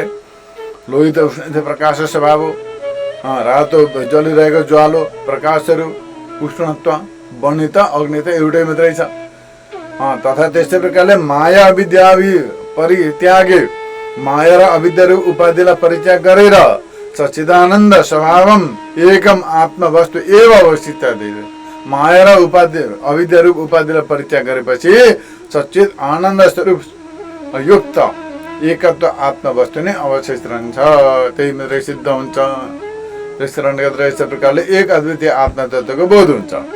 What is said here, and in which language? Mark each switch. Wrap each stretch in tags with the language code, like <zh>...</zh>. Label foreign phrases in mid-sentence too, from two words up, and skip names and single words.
<ne>लोहित उष्ण प्रकाश स्वभाव हो, रातो जलिरहेको ज्वालो प्रकाशहरू उष्णत्व, बन्ने त अग्नि त एउटै मात्रै छ। तथा त्यस्तै प्रकारले</ne> <sa>माया अविद्या परित्यागे,</sa> <ne>माया र अविद्यारू उपाधिलाई परित्याग गरेर</ne> <sa>सच्चिदानन्द स्वभावम एकम आत्म वस्तु एव अवस्थित।</sa> <ne>माया र उपाधि अविद्या रूप उपाधिलाई परित्याग गरेपछि सच्चित आनन्द स्वरूप युक्त एकत्व आत्म वस्तु नै अवशेष रहन्छ, त्यही मात्रै सिद्ध हुन्छ। त्यस कारणले गर्दा यस्तो प्रकारले एक अद्वितीय आत्म तत्त्वको बोध हुन्छ।</ne>